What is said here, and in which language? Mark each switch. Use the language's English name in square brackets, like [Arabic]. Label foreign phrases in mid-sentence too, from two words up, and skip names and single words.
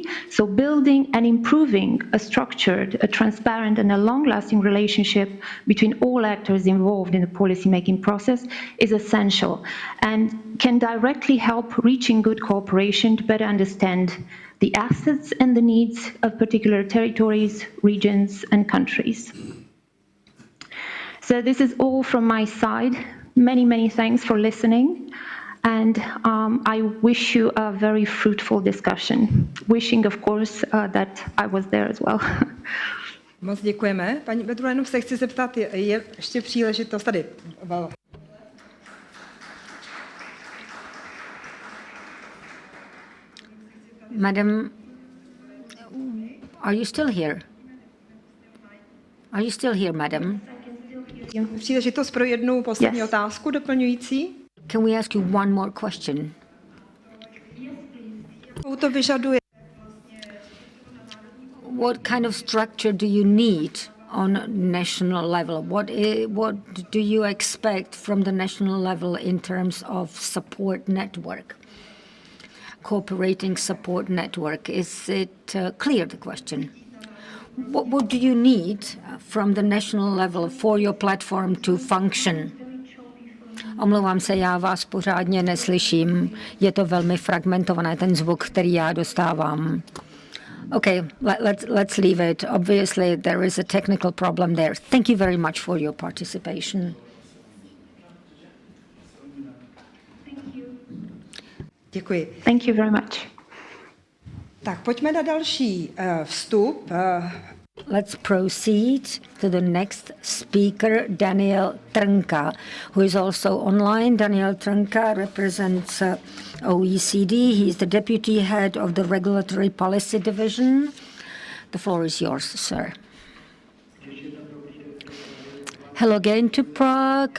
[English] So building and improving a structured, a transparent and a long-lasting relationship between all actors involved in the policy-making process is essential and can directly help reaching good cooperation to better understand the assets and the needs of particular territories, regions and countries. So this is all from my side. Many, many thanks for listening. And I wish you a very fruitful discussion. Wishing, of course, that I was there as well. [Czech] Moc děkujeme. Paní Petru, jenom se chci zeptat, je ještě příležitost tady. [English] Madam, are you still here? Are you still here, madam? [Czech] Příležitost pro jednu poslední otázku doplňující. [English] Can we ask you one more question? [Czech] To vyžaduje. [English] What kind of structure do you need on national level? What do you expect from the national level in terms of support network? Cooperating support network. Is it clear, the question? What do you need from the national level for your platform to function? [Czech] Omlouvám se, já vás pořádně neslyším. Je to velmi fragmentované, ten zvuk, který já dostávám. [English] Okay, let's leave it. Obviously, there is a technical problem there. Thank you very much for your participation. [Czech] Děkuji. [English] Thank you very much. [Czech] Tak, pojďme na další vstup. [English] Let's proceed to the next speaker, Daniel Trnka, who is also online. Daniel Trnka represents OECD. He is the deputy head of the Regulatory Policy Division. The floor is yours, sir. Hello again to Prague.